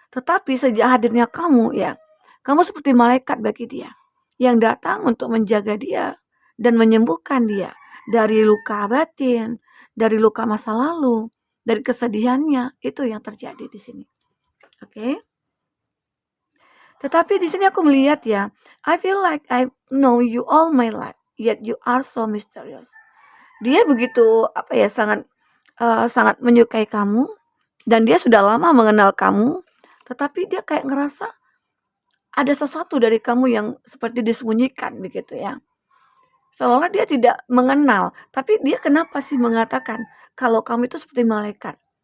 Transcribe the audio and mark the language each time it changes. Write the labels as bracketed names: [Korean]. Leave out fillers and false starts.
[Indonesian] Tetapi sejak hadirnya kamu ya, kamu seperti malaikat bagi dia yang datang untuk menjaga dia dan menyembuhkan dia dari luka batin, dari luka masa lalu, dari kesedihannya. Itu yang terjadi di sini. Oke. Tetapi di sini aku melihat ya, [English] I feel like I know you all my life, yet you are so mysterious. [Indonesian] Dia begitu sangat menyukai kamu dan dia sudah lama mengenal kamu, tetapi dia kayak ngerasa ada sesuatu dari kamu yang seperti disembunyikan begitu ya. Seolah dia tidak mengenal, tapi dia kenapa sih mengatakan kalau kamu itu seperti malaikat.